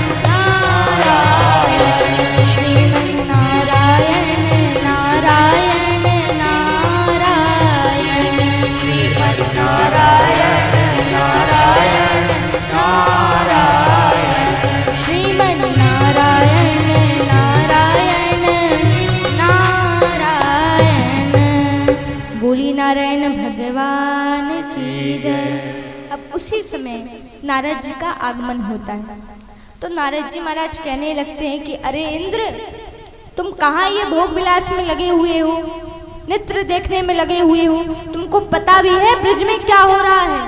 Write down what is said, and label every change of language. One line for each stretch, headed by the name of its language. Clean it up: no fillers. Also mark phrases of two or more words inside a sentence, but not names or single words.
Hindi: नारायण श्रीमन्नारायण नारायण नारायण श्रीमन्नारायण नारायण नारायण श्रीमन्नारायण नारायण नारायण। बोली नारायण भगवान की जय। अब उसी समय नारद जी का आगमन होता है तो नारद जी महाराज कहने लगते हैं कि अरे इंद्र, तुम कहाँ ये भोग विलास में लगे हुए हो, नृत्य देखने में लगे हुए हो, तुमको पता भी है ब्रज में क्या हो रहा है।